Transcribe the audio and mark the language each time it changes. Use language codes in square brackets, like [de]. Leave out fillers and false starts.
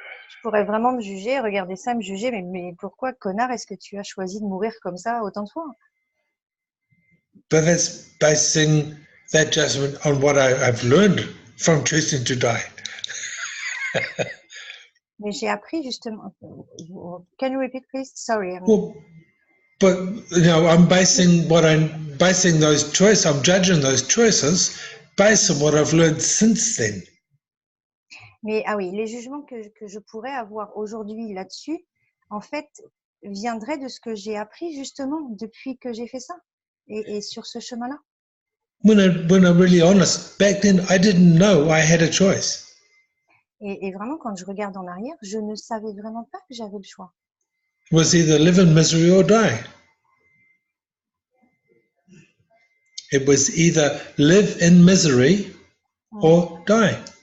[fr] Je pourrais vraiment me juger, regarder ça, me juger, mais pourquoi, connard, est-ce que tu as choisi de mourir comme ça autant de fois? [en] But that's basing that judgment on what I've learned from choosing to die. [fr] Mais j'ai appris justement. [en] Can you repeat, please? Sorry. Well, but I'm basing those choices. I'm judging those choices based on what I've learned since then. [fr] Mais ah oui, les jugements que je pourrais avoir aujourd'hui là-dessus, en fait, viendraient de ce que j'ai appris justement depuis que j'ai fait ça et sur ce chemin-là. [en] When I'm really honest, back then I didn't know I had a choice. [fr] Et vraiment, quand je regarde en arrière, je ne savais vraiment pas que j'avais le choix. [en] It was either live in misery or die. It was either live in misery or die.